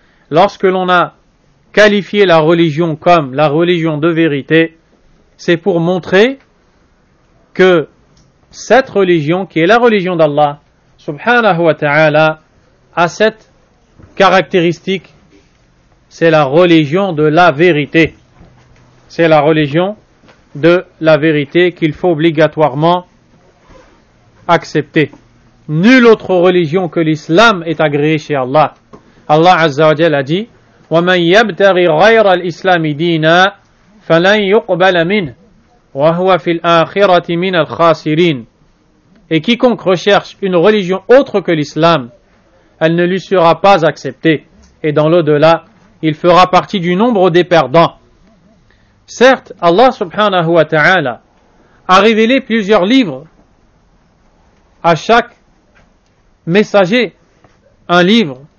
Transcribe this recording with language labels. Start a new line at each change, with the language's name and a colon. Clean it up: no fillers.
French: Lorsque l'on a qualifié la religion comme la religion de vérité, c'est pour montrer que cette religion, qui est la religion d'Allah, subhanahu wa ta'ala, a cette caractéristique, c'est la religion de la vérité. C'est la religion de la vérité qu'il faut obligatoirement accepter. Nulle autre religion que l'islam est agréée chez Allah. Allah Azza wa Jalla a dit
Arabic: وَمَنْ يَبْتَغِ غَيْرَ الْإِسْلَامِ دِينًا فَلَنْ يُقْبَلَ مِنْهُ وَهُوَ فِي الْآخِرَةِ مِنَ الْخَاسِرِينَ.
French: Et quiconque recherche une religion autre que l'islam, elle ne lui sera pas acceptée. Et dans l'au-delà, il fera partie du nombre des perdants. Certes, Allah subhanahu wa ta'ala a révélé plusieurs livres à chaque messager, un livre.